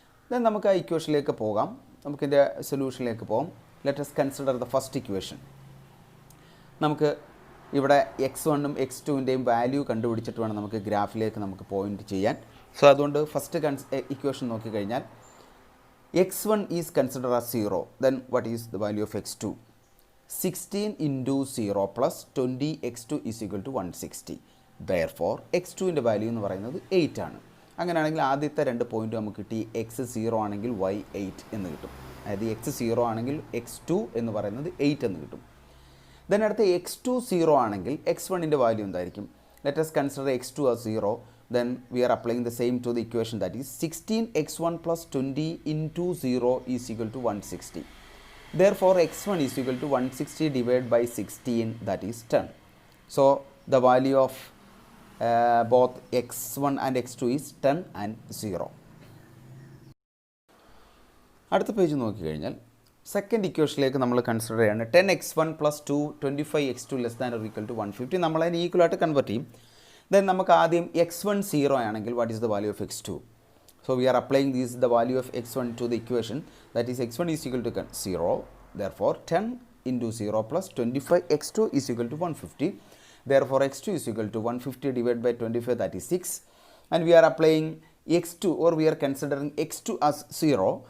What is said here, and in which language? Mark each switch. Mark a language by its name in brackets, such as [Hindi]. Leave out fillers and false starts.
[Malayalam] Then നമുക്ക് ആ ഇക്വേഷനിലേക്ക് പോകാം, നമുക്കിൻ്റെ സൊല്യൂഷനിലേക്ക് പോകാം. [English] Let us consider the first equation. [Malayalam] നമുക്ക് ഇവിടെ X1ഉം X2ൻ്റെയും വാല്യൂ കണ്ടുപിടിച്ചിട്ട് വേണം നമുക്ക് ഗ്രാഫിലേക്ക് നമുക്ക് പോയിൻ്റ് ചെയ്യാൻ. സോ അതുകൊണ്ട് ഫസ്റ്റ് ഇക്വേഷൻ നോക്കിക്കഴിഞ്ഞാൽ X1 [English] is consider as [Malayalam] 0. [English] Then what is the value of X2? 16 × 0 + 20 X2 is equal to 160. [Malayalam] Therefore X2ൻ്റെ value എന്ന് പറയുന്നത് 8 ആണ്. അങ്ങനെയാണെങ്കിൽ ആദ്യത്തെ രണ്ട് പോയിൻ്റ് നമുക്ക് കിട്ടി. X0 ആണെങ്കിൽ Y8 എന്ന് കിട്ടും. അതായത് X0 ആണെങ്കിൽ X2 എന്ന് പറയുന്നത് 8 എന്ന് കിട്ടും. ദെൻ അടുത്ത X2 0 ആണെങ്കിൽ X1ൻ്റെ വാല്യൂ എന്തായിരിക്കും? [English] Let us consider X2 as 0. Then we are applying the same to the equation, that is 16 X1 + 20 × 0 is equal to 160. Therefore X1 is equal to 160 divided by 16, that is 10. So the value of both X1 and X2 is 10 and 0. [Malayalam] അടുത്ത page നോക്കിക്കഴിഞ്ഞാൽ second ഇക്വേഷനിലേക്ക് നമ്മൾ consider ചെയ്യാണ് 10 X1 + 2 25 X2 [English] less than or equal to [Malayalam] 150. നമ്മളതിന് equal ആയിട്ട് convert ചെയ്യും. Then നമുക്ക് ആദ്യം X1 0 ആണെങ്കിൽ [English] What is the value of X2? So we are applying the value of X1 to the equation, that is X1 is equal to 0. Therefore 10 × 0 + 25 X2 is equal to 150. Therefore X2 is equal to 150 divided by 25, that is 6. And we are applying X2, or we are considering X2 as 0.